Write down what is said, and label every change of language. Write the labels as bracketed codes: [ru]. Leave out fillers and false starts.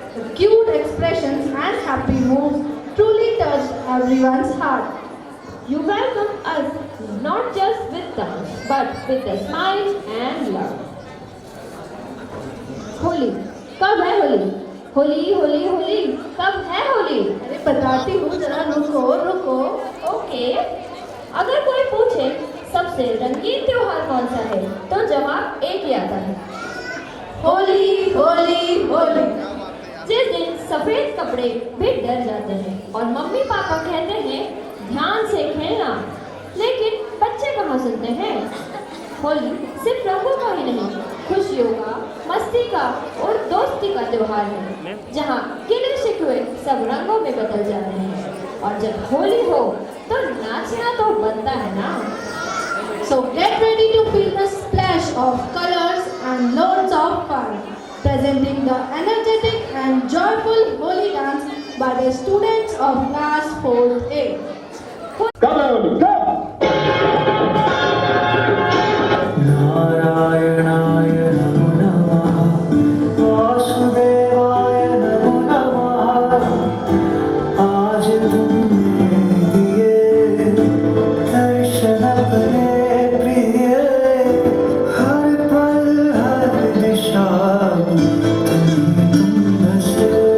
[en] The cute expressions and happy moves truly touched everyone's heart. You welcome us not just with dance, but with a smile and love. [hi] Holi कब है होली? होली होली होली कब है होली? अरे बताती हूँ, जरा रुको रुको। ओके, अगर कोई पूछे सबसे रंगीन त्योहार कौन सा है, तो जवाब एक ही आता है, होली होली होली। जिस दिन सफेद कपड़े भी डर जाते हैं और मम्मी पापा कहते हैं ध्यान से खेलना, लेकिन बच्चे कहाँ सुनते हैं। होली सिर्फ रंगों का ही नहीं, खुशियों का, मस्ती का और दोस्ती का त्योहार है, जहाँ गिले शिकवे सब रंगों में बदल जाते हैं। और जब होली हो तो नाचना तो बनता है ना। [en] So get ready to feel the splash of colors and loads of fun. Presenting the energetic and joyful Holi dance by the students of class 4th A. Come on, come! [sa] नारायणाय नमो नमः वासुदेवाय नमो नमः [hi] आज तुमने दिए दर्शन अपने प्रिय हर पल हर दिशा तुम बसे